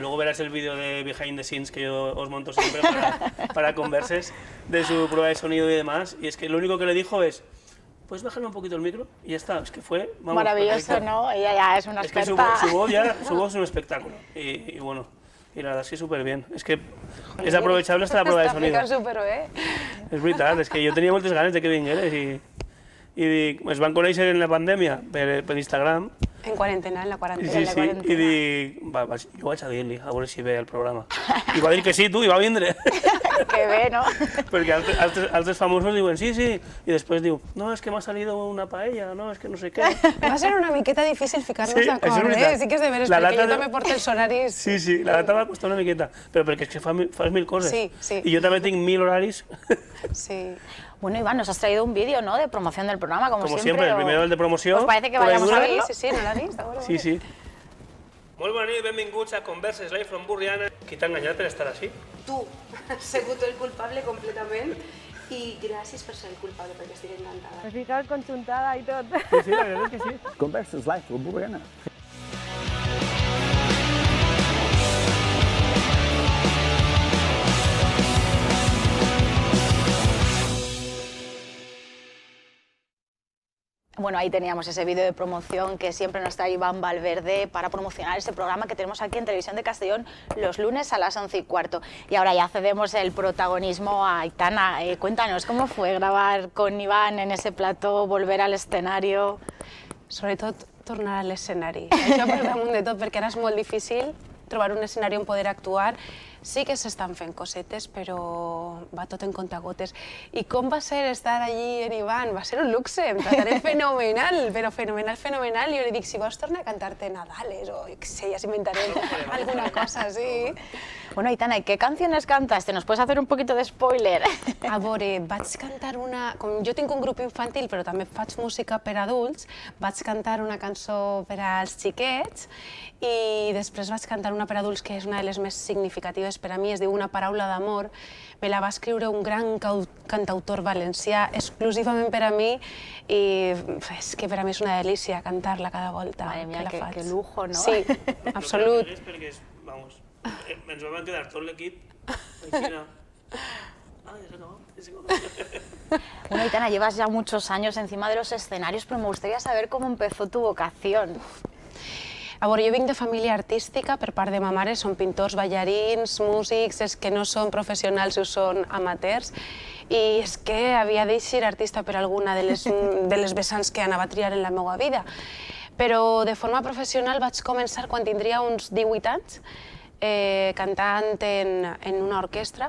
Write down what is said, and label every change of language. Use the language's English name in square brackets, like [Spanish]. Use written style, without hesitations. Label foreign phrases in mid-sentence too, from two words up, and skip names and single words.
[Spanish] Luego verás el vídeo de Behind the Scenes que yo os monto siempre para Converses, de su prueba de sonido y demás. Y es que lo único que le dijo es, ¿puedes bajarle un poquito el micro? Y ya está, es que fue... Vamos, maravilloso, perfecto. ¿no? Ella ya es una experta. Es que su voz es un espectáculo. Y bueno, y la verdad es que súper bien. Es que és aprovechable hasta la prueba de sonido. [Catalan] Està super bé. És veritat, és que jo tenia moltes ganes de que vingueres i dic, es van conèixer en la pandèmia per Instagram. En quarantena, en la quarantena. Sí, i dic, jo vaig a dir-li, a veure si ve el programa. I va dir que sí, tu, i va vindre. Que bé, ¿no? Perquè altres famosos diuen sí, i després diu, no, és que m'ha salido una paella, no, és que no sé què. Va ser una miqueta difícil ficar-nos Sí, d'acord, això és veritat. Sí que és de veres, La perquè data jo de- també porto els horaris. Sí, la data va costar una miqueta, però perquè és que fas mil coses. Sí. I jo també tinc 1000 horaris. Sí. [Spanish] Bueno, Iván, nos has traído un vídeo, ¿no?, de promoción del programa, como siempre. el primero el de promoció. ¿Os parece que por vayamos a ahí verlo? [Catalan] Sí, no l'ha vist? Sí. Molt bona nit, benvinguts a Converses Live from Burriana. Qui t'ha enganyat per estar així? Tu has sigut el culpable completament i gràcies per ser el culpable perquè estic encantada. Has ficat conjuntada i tot. Sí, la veritat és que sí. Converses Live from Burriana. [Spanish] Bueno, ahí teníamos ese vídeo de promoción que siempre nos trae Iván Valverde para promocionar este programa que tenemos aquí en Televisión de Castellón los lunes a las 11:15. Y ahora ya cedemos el protagonismo a Aitana. Cuéntanos, ¿cómo fue grabar con Iván en ese plató, volver al escenario? [Catalan] Sobretot tornar a l'escenari. Això per damunt de tot, perquè ara és molt difícil trobar un escenari on poder actuar. Sí que s'estan fent cosetes, però va tot en contagotes. I com va ser estar allí en Iván? Va ser un luxe, em trataré fenomenal, però fenomenal. I jo li dic, si vols tornar a cantar-te Nadales o jo què sé, ja s'inventarem alguna cosa, sí. [Spanish] Bueno, Aitana, ¿y qué canciones cantaste? ¿Nos puedes hacer un poquito de spoiler? [Catalan] A veure, vaig cantar una... Com jo tinc un grup infantil, però també faig música per adults, vaig cantar una cançó per als xiquets i després vaig cantar una per adults que és una de les més significatives per a mi, es diu Una paraula d'amor. Me la va escriure un gran cantautor valencià exclusivament per a mi i és que per a mi és una delícia cantar-la cada volta [Spanish] Madre mía, [Catalan] que la faig. [Spanish] qué lujo, ¿no? [Catalan] Sí, absolut. Perquè, vamos, ens vam quedar tot l'equip. Així, no. Ah, ja s'ha acabat. [Spanish] Bueno, Aitana, llevas ya muchos años encima de los escenarios, pero me gustaría saber cómo empezó tu vocación. [Catalan] A veure, jo vinc de família artística, per part de ma mare són pintors, ballarins, músics, els que no són professionals o són amateurs, i és que havia d'eixir artista per alguna de les vessants que anava a triar en la meva vida. Però de forma professional vaig començar quan tindria uns 18 anys, cantant en una orquestra.